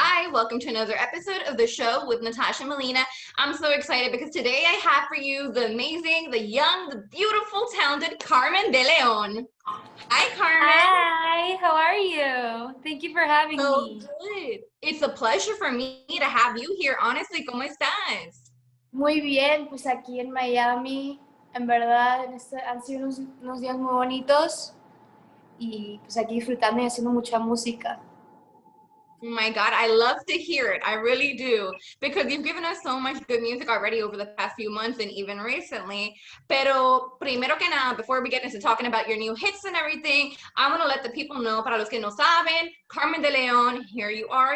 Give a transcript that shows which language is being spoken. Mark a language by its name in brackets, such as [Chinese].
[English] welcome to another episode of the show with Natasha Molina. I'm so excited because today I have for you the amazing, the young, the beautiful, talented Carmen DeLeon. Hi, Carmen. Hi, how are you? Thank you for having So me. good. It's a pleasure for me to have you here. [Spanish] Honestly, ¿cómo estás? Muy bien, pues aquí en Miami, en verdad han sido unos días muy bonitos y pues aquí disfrutando y haciendo mucha música. [English] Oh my God, I love to hear it. I really do. Because you've given us so much good music already over the past few months and even recently. [Spanish] Pero primero que nada, [English] before we get into talking about your new hits and everything, I want to let the people know, [Spanish] para los que no saben, [English] Carmen DeLeon, here you are.